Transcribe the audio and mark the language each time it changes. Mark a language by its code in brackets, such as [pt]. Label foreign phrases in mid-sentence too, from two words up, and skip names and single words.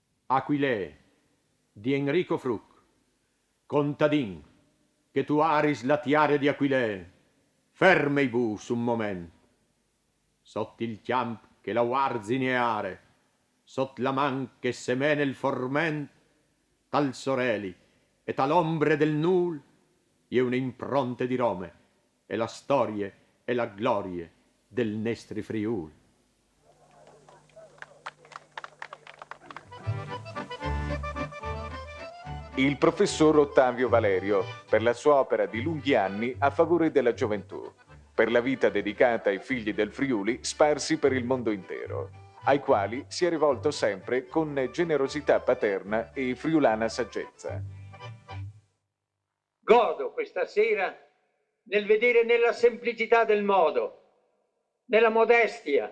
[fur] Aquilè di Enrico Fruc, contadin, che tu aris la tiare di Aquilè, ferme i bus un moment, sotto il chiamp che la warzineare, sotto la man che semene il forment, tal soreli e tal ombre del nul, e una impronte di Rome, e la storie e la glorie del nestri Friul. [it] Il professor Ottavio Valerio, per la sua opera di lunghi anni a favore della gioventù, per la vita dedicata ai figli del Friuli sparsi per il mondo intero, ai quali si è rivolto sempre con generosità paterna e friulana saggezza. Godo questa sera nel vedere nella semplicità del modo, nella modestia.